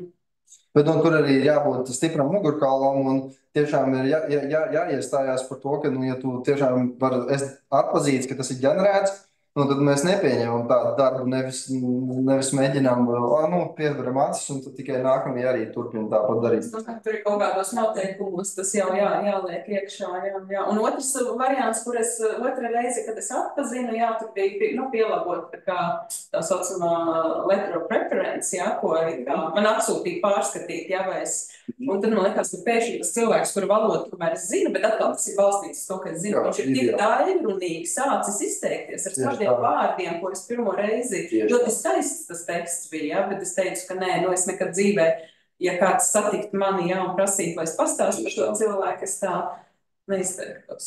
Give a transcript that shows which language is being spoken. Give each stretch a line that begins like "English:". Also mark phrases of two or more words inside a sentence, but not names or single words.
Latvian: Bet tur arī ir jābūt stipram mugurkaulam un tiešām ir jāiestājās par to, ka, ja tu tiešām vari atpazīt, ka tas ir ģenerēts, tad mēs nepieņemam tādu darbu, nevis mēģinām, pieveram acis un tad tikai nākamie arī turpina tāpat darīt. Tur ir kaut kādos noteikumus, tas jau jāliek iekšā, jā. Un otrs variants, otra reize, kad es atpazinu, jā, tur bija, pielabot tā saucamā
English: letter of preference,
Latvian: jā, ko arī man atsūtīja pārskatīt, jā, vai un tad man liekas, ka pēkšņi tas cilvēks, kuru valodu tomēr es zinu, bet atkal tas ir balstīts to, ka es zinu, viņš ir tik daļrunīgi sācis izteikties ar saviem vārdiem, ko es pirmo reizi, ļoti skaists tas teksts bija, jā, bet es teicu, ka nē, es nekad dzīvē, ja kāds satikt mani, jā, un prasīt, vai es pastāstu par šo cilvēku, es tā neizteiktos.